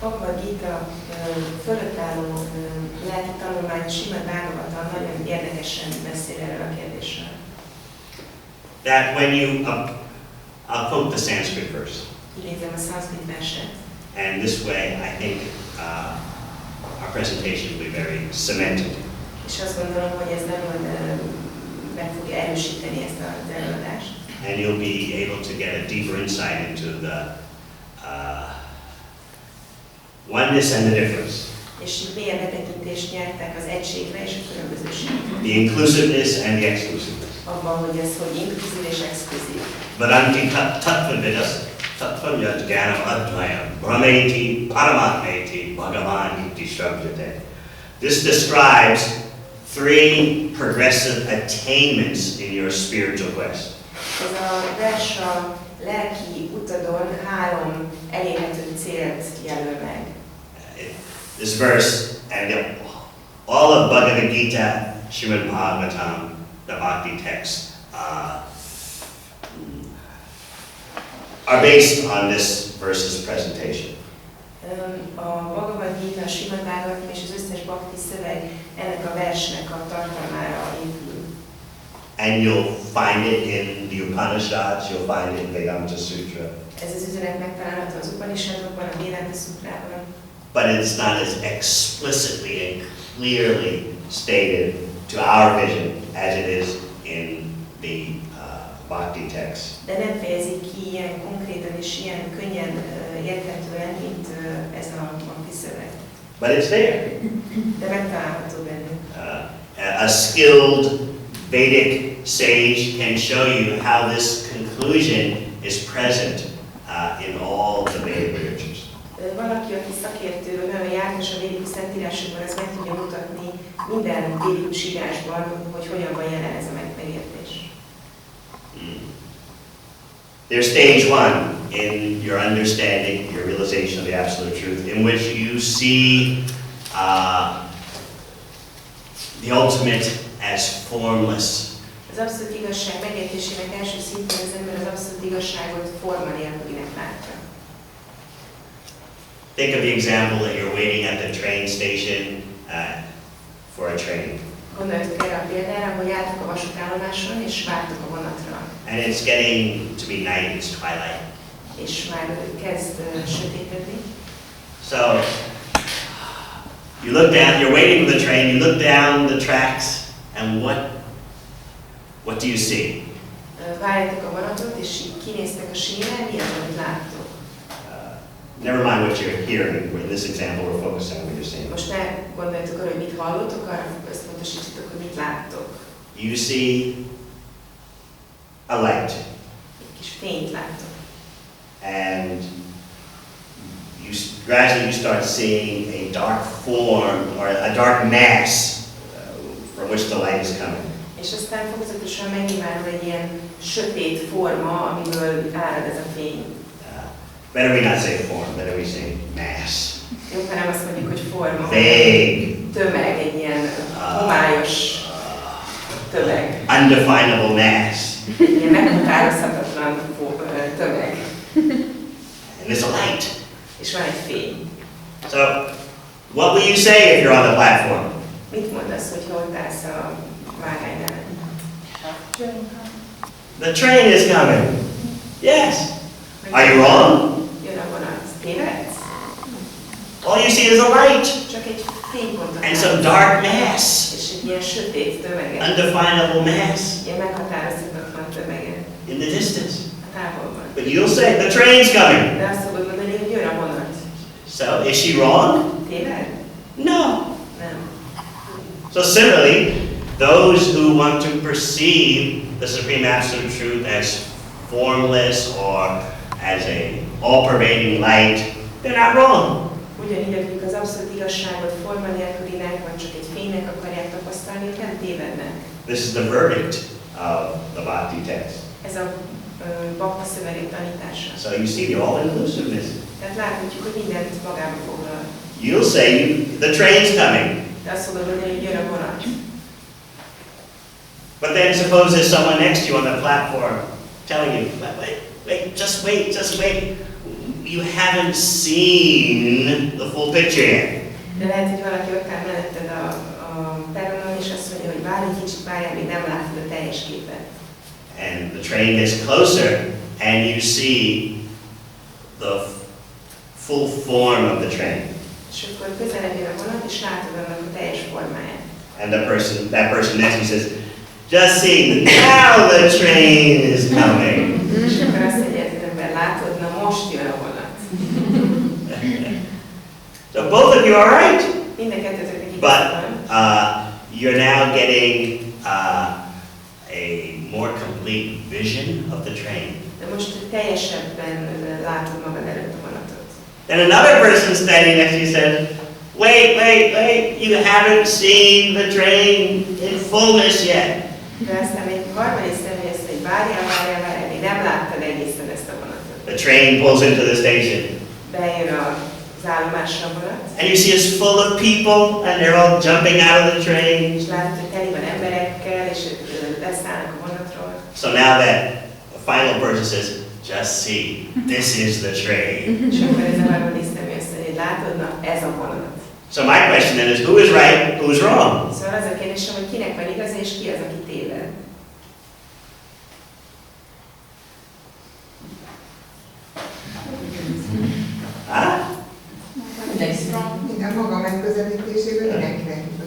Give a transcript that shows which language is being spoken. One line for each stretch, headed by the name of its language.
Hungarian: Bhagavad Gita fölött álló Hittudományi Simad Bhagavatam nagyon érdekesen beszél erről a kérdésről.
English: That when you, I'll quote the Sanskrit verse.
Hungarian: Idézem a szanszkrit verset.
English: And this way, I think our presentation will be very cemented.
Hungarian: És azt gondolom, hogy ez nagyon meg fogja erősíteni ezt az előadást.
English: And you'll be able to get a deeper insight into the oneness and the difference.
Hungarian: És így mélyebb betekintést nyertek az egységre és a különbözőségre.
English: The inclusiveness and the exclusiveness.
Hungarian: Abban, hogy ez hogy inkluzív és exkluzív.
Sanskrit: Vadanti tattvavidas tattvamyat jnanam advayam brahmeti paramatmeti bhagavan iti shabdate.
English: This describes 3 progressive attainments in your spiritual quest.
Hungarian: Ez a vers a lelki utadon 3 elérhető célt jelöl meg.
English: This verse and all of Bhagavad Gita, Srimad Bhagavatam, the Bhakti texts, are based on this verse's presentation.
Hungarian: A Bhagavad Gita, a Srimad Bhagavatam és az összes Bhakti szöveg ennek a versnek a tartalmára épül.
English: And you'll find it in the Upanishads, you'll find it in Vedanta Sutra.
Hungarian: Ez az üzenet megtalálható az Upanishadokban, a Vedanta Sutrában.
English: But it's not as explicitly and clearly stated to our vision as it is in the Bhakti text.
Hungarian: De nem fejezik ki ilyen konkrétan és ilyen könnyen érthetően, mint ez a Bhakti szöveg.
English: But it's there.
Hungarian: De megtalálható bennünk.
English: A skilled Vedic sage can show you how this conclusion is present in all the Vedic literatures.
Hungarian: Valaki, aki szakértő, nagyon jártas a védikus szentírásokban, ez meg tudja mutatni minden védikus írásban, hogy hogyan van jelen ez a megértés.
English: There's stage 1 in your understanding, your realization of the absolute truth, in which you see the ultimate as formless.
Hungarian: Az abszolút igazság megértésének első szintén az ember az abszolút igazságot forma nélkülinek látja.
English: Think of the example that you're waiting at the train station for a train.
Hungarian: Gondoljatok erre a példára, hogy álltok a vasútállomáson és vártok a vonatra.
English: And it's getting to be night, it's twilight.
Hungarian: És már kezd sötétedni.
English: So, you look down, you're waiting for the train, you look down the tracks, and what do you see?
Hungarian: Várjátok a vonatot, és így kinéztek a sínen, mi az, amit láttok?
English: Never mind what you're hearing. In this example, we're focusing on what you're seeing.
Hungarian: Most ne gondoljatok arra, hogy mit hallotok, arra összpontosítsatok, hogy mit láttok.
English: You see a light.
Hungarian: Egy kis fényt láttok.
English: And gradually you start seeing a dark form or a dark mass from which the light is coming.
Hungarian: És aztán fokozatosan megnyilvánul egy ilyen sötét forma, amiből árad ez a fény.
English: Better we not say form, better we say mass.
Hungarian: Jobb, ha nem azt mondjuk, hogy forma.
English: Vague.
Hungarian: Tömeg, egy ilyen homályos tömeg.
English: Undefinable mass.
Hungarian: Ilyen meghatározhatatlan tömeg.
English: And there's a light.
Hungarian: És van egy fény.
English: So, what will you say if you're on the platform?
Hungarian: Mit mondasz, hogy ott állsz a vágánynál?
English: The train is coming. Yes. Are you wrong?
Hungarian: Jön a vonat. Tévedsz?
English: All you see is a light.
Hungarian: Csak egy fénypontot.
English: And some dark mass.
Hungarian: És egy ilyen sötét tömeget.
English: Undefinable mass.
Hungarian: Ilyen meghatározhatatlan tömeget.
English: In the distance.
Hungarian: A távolban.
English: But you'll say, the train's coming.
Hungarian: De azt fogod mondani, hogy jön a vonat.
English: So, is she wrong?
Hungarian: Téved?
English: No.
Hungarian: Nem.
English: So similarly, those who want to perceive the supreme absolute truth as formless or as a all-pervading light, they're not wrong.
Hungarian: Ugyanígy, akik az abszolút igazságot forma nélkülinek, vagy csak egy fénynek akarják tapasztalni, ők nem tévednek.
English: This is the verdict of the Bhakti text.
Hungarian: Ez a Bhakti szöveg tanítása.
English: So you see the all-inclusiveness.
Hungarian: Tehát láthatjuk, hogy mindent magába foglal.
English: You'll say, the train's coming.
Hungarian: De azt fogod mondani, hogy jön a vonat.
English: But then suppose there's someone next to you on the platform telling you, just wait. You haven't seen the full picture yet.
Hungarian: De lehet, hogy valaki ott áll melletted a teljes képet.
English: And the train gets closer, and you see the full form of the train.
Hungarian: És akkor közelebb jön a vonat, és látod annak a teljes formáját.
English: And that person next to you says, just see, now the train is coming.
Hungarian: És akkor azt mondja, hogy az ember látod, na most jön a vonat.
English: So both of you are right.
Hungarian: Mind a kettőtöknek igaz
English: But
Hungarian: van.
English: you're now getting a more complete vision of the train.
Hungarian: De most teljesebben látod magad előtt a vonatot.
English: Then another person standing next to you says, wait, you haven't seen the train in fullness yet.
Hungarian: De aztán egy harmadik személy azt mondja, várjál, még nem láttad egészen ezt a vonatot.
English: The train pulls into the station.
Hungarian: Bejön az állomásra a vonat.
English: And you see it's full of people, and they're all jumping out of the train.
Hungarian: És látod, hogy teli van emberekkel, és leszállnak a vonatról.
English: So now that the final person says, just see, this is the train.
Hungarian: És akkor ez a harmadik személy azt mondja, hogy látod, na ez a vonat.
English: So my question then is, who is right, who is wrong?
Hungarian: Szóval az a kérdésem, hogy kinek van igaz, és ki az, aki téved. Minden maga megközelítésében mindenkinek